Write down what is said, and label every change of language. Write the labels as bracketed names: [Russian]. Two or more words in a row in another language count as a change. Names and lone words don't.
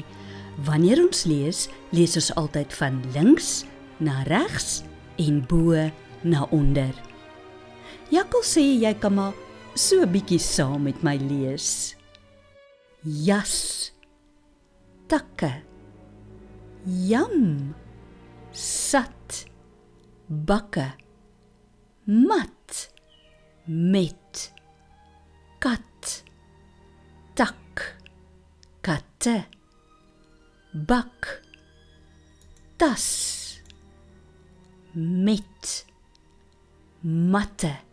[Afrikaans] Wanneer ons lees, lees ons altyd van links na regs en bo na onder. Jakkals sê jy kan maar so 'n bietjie saam met my lees. Jas. Takke. Jam. Sat. Bakke. Mat. Met. Kat. Tak. Katte. Bak. Tas. Met. Matte.